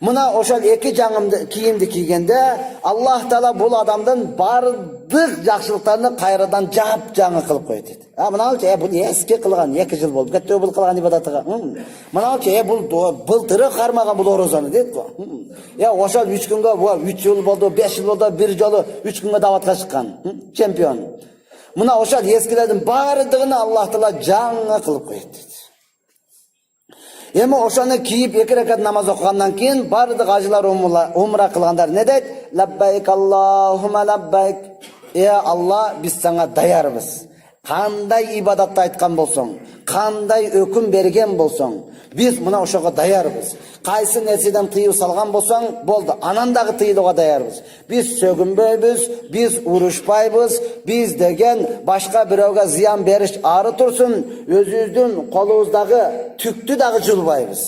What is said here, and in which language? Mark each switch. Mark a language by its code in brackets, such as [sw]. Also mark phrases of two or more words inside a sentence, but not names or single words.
[ky] Мына ошол эки кийимди кийгенде Аллах Таала бул адамдын бардык жакшылыктарын кайрадан жап-жаңы кылып коет дейт. Мыналчы бул эски кылган 2 жыл болду. Кеттеби бул кылган ибадатыга. Мыналчы бул былтыры кармаган бул орозону дейт го. Ошол 3 күнгө 3 жыл болду, 5 жыл болду, бир жолу 3 күнгө даватка чыккан. Чемпион. Мына ошол эскилердин бардыгын Аллах Таала жаңы кылып коет дейт. Эми ошону кийип 2 ракат намаз окугандан кийин бардык ажылар умра кылгандар не дейт? [ar] لبيك اللهم لبيك. [ky] Алла, биз сага даярбыз. Кандай ибадатты айткан болсоң, кандай өкүм берген болсоң, биз мына ошого даярбыз. Кайсы нерседен тыюу салган болсоң, болду, анан дагы тыйылууга даярбыз. Биз сөгүнбөйбүз, биз урушпайбыз, биз деген башка бирөөгө зыян бериш ары турсун, өзүбүздүн колубуздагы түктү дагы жулбайбыз.